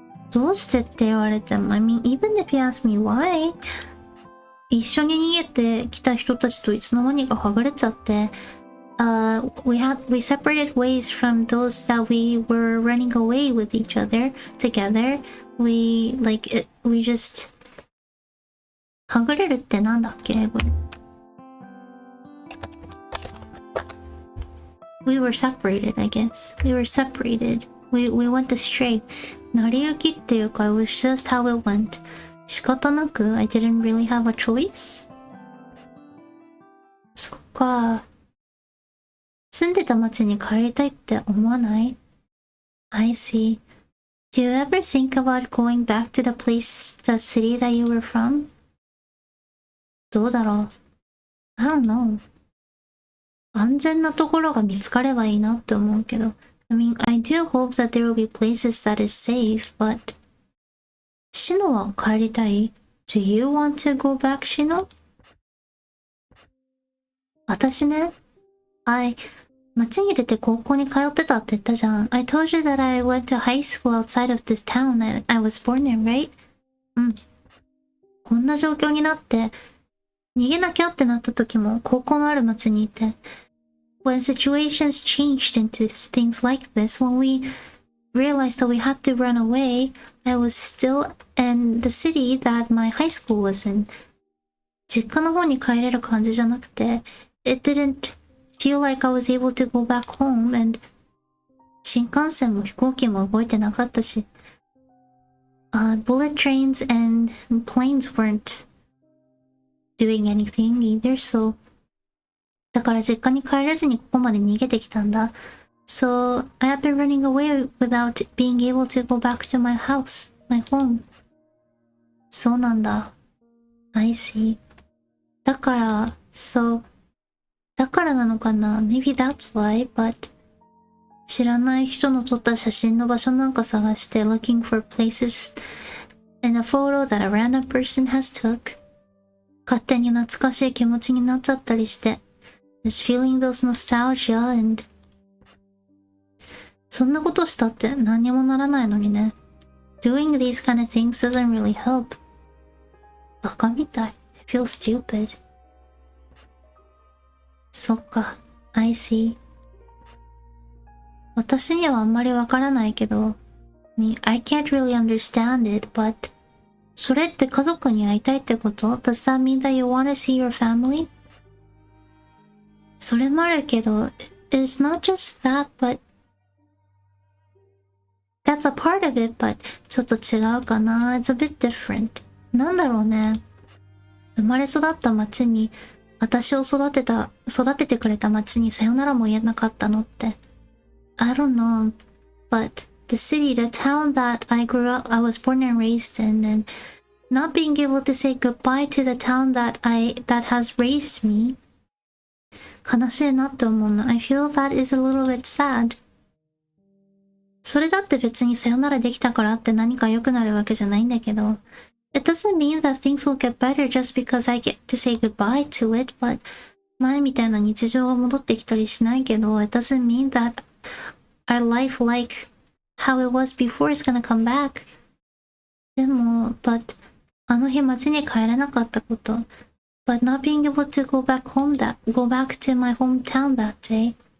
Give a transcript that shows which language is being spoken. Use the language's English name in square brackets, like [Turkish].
[Japanese] どうしてって言われても [English] I mean, even if you ask me why [Japanese] 一緒に逃げてきた人たちといつの間にかはぐれちゃって [English] we separated ways from those that we were running away with each other together. We just [Japanese] はぐれるってなんだっけ英語で。 [English] We were separated, I guess. We were separated. We went astray. [Japanese] 成り行きっていうか、 [English] it was just how it went. [Japanese] 仕方なく [English] I didn't really have a choice. [Japanese] そっか。住んでた町に帰りたいって思わない？ [English] I see. Do you ever think about going back to the place, the city that you were from? [Japanese] どうだろう？ [English] I don't know. [Japanese] 安全なところが見つかればいいなって思うけど。 [English] I mean, I do hope that there will be places that is safe, but [Japanese] シノは帰りたい？ [English] Do you want to go back, シノ？ [Japanese] 私ね、街に出て高校に通ってたって言ったじゃん。 [English] I told you that I went to high school outside of this town that I was born in, right? [Japanese] うん。こんな状況になって、逃げなきゃってなった時も高校のある街にいて。 [English] When situations changed into things like this, when we realized that we had to run away, I was still in the city that my high school was in. [Japanese] 実家の方に帰れる感じじゃなくて、 [English] it didn't feel like I was able to go back home, and [Japanese] 新幹線も飛行機も動いてなかったし、 [English] bullet trains and planes weren't doing anything either, so [Japanese] だから実家に帰れずにここまで逃げてきたんだ。 [English] So I have been running away without being able to go back to my house, my home. [Japanese] そうなんだ。 [English] I see. [Japanese] だから、だからなのかな？ [English] Maybe that's why, but [Japanese] 知らない人の撮った写真の場所なんか探して [English] looking for places in a photo that a random person has took. [Japanese] 勝手に懐かしい気持ちになっちゃったりして。 [English] Just feeling those nostalgia and [Japanese] そんなことしたって何にもならないのにね。 [English] Doing these kind of things doesn't really help. [Japanese] バカみたい。 [English] I feel stupid. [Japanese] そっか。 [English] I see. [Japanese] 私にはあんまりわからないけど、 [English] I can't really understand it, but [Japanese] それって家族に会いたいってこと？ [English] Does that mean that you want to see your family? [Japanese] それもあるけど、 [English] it's not just that, but that's a part of it, but [Japanese] ちょっと違うかな。 [English] It's a bit different. [Japanese] なんだろうね。生まれ育った町に、私を育ててくれた町にさよならも言えなかったのって。 [English] I don't know, but the city, the town that I was born and raised in, and not being able to say goodbye to the town that has raised me, [Japanese] 悲しいなって思うの。 [English] I feel that is a little bit sad. [Japanese] それだって別にさよならできたからって何か良くなるわけじゃないんだけど。 [English] It doesn't mean that things will get better just because I get to say goodbye to it, but [Japanese] 前みたいな日常が戻ってきたりしないけど、 [English] it doesn't mean that our life like how it was before is gonna come back. [Japanese] でも、 [English] but [Japanese] あの日街に帰れなかったこと。 [English] But not being able to go back to my hometown that day.